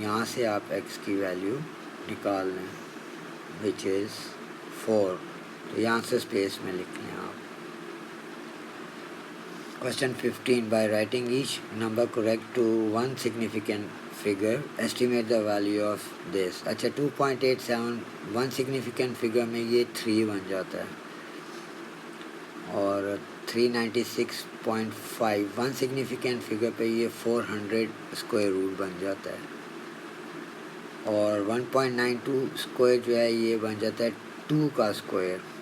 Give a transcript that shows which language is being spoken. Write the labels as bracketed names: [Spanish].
[Urdu] یہاں سے آپ x کی ویلیو نکال لیں [English] which is 4. [Urdu] تو یہاں سے اسپیس میں لکھ لیں آپ. [English] Question 15. By writing each number correct to one significant figure, estimate the value of this. [Urdu] اچھا 2.87 ون سگنیفیکنٹ فگر میں یہ 3 بن جاتا ہے، اور 396.5 ون سگنیفیکنٹ فگر پہ یہ 400 اسکوائر روٹ بن جاتا ہے، اور 1.92 اسکوائر جو ہے یہ بن جاتا ہے 2 کا اسکوائر.